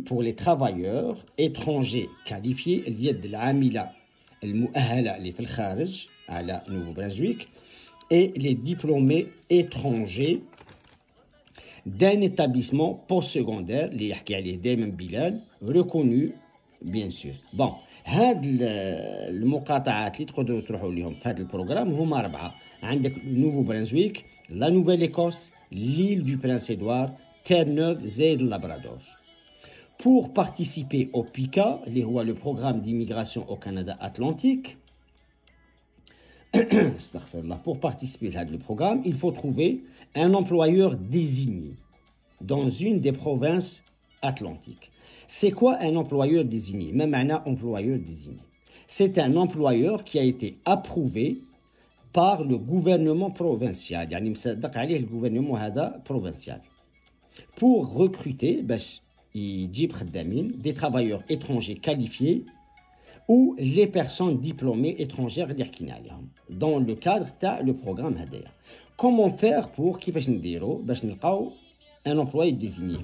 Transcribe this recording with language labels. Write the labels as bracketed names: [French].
[French] Pour les travailleurs étrangers qualifiés, [Arabic] اليد العاملة المؤهلة اللي في الخارج على [French] Nouveau-Brunswick, et les diplômés étrangers d'un établissement postsecondaire [Arabic] اللي يحكي عليه دائما [French] بلال reconnu bien sûr. [Arabic] Bon, هاد المقاطعات اللي تقدروا تروحوا لهم في هذا البروغرام هما 4. عندك [French] Nouveau-Brunswick, la Nouvelle-Écosse, l'île du Prince-Édouard, Terre-Neuve, [Arabic] زايد [French] Labrador. Pour participer au PICA, [Arabic] اللي هو [French] le programme d'immigration au Canada Atlantique, pour participer à ce programme, il faut trouver un employeur désigné dans une des provinces atlantiques. C'est quoi un employeur désigné? Même un employeur désigné. C'est un employeur qui a été approuvé par le gouvernement provincial. [Arabic] يعني مصدق عليه الجouvernement هذا provincial. [French] Pour recruter, [Arabic] يجيب خدامين [French] des travailleurs étrangers qualifiés ou les personnes diplômées étrangères [Arabic] اللي حكينا عليهم [French] dans le cadre [Arabic] تاع [French] le programme [Arabic] هذايا. [French] Comment faire pour [Arabic] كيفاش نديرو باش نلقاو [French] un employé désigné?